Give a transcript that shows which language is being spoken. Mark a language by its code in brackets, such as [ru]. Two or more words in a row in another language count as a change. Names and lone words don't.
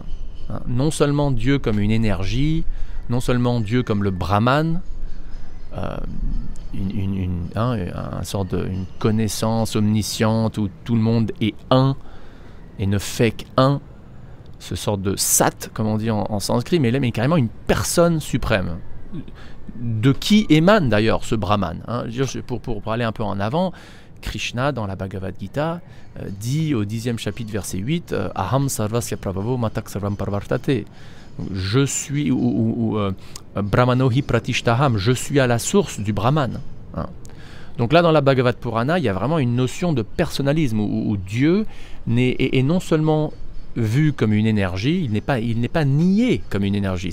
[fr] Hein, non seulement Dieu comme une énergie, non seulement Dieu comme le Brahman, une sorte une connaissance omnisciente où tout le monde est un et ne fait qu'un, ce sorte de sat, comme on dit en sanskrit, mais carrément une personne suprême. De qui émane d'ailleurs ce Brahman, hein. Pour aller un peu en avant, Krishna, dans la Bhagavad Gita, dit au 10e chapitre, verset 8, [sa] अहं सर्वस्य प्रभवो मत्तः सर्वं प्रवर्तते. [fr] je suis, [sa] ब्रह्मणो हि प्रतिष्ठाहम्, [fr] je suis à la source du Brahman. Hein. Donc là, dans la Bhagavad Purana, il y a vraiment une notion de personnalisme où Dieu est non seulement vu comme une énergie, il n'est pas nié comme une énergie.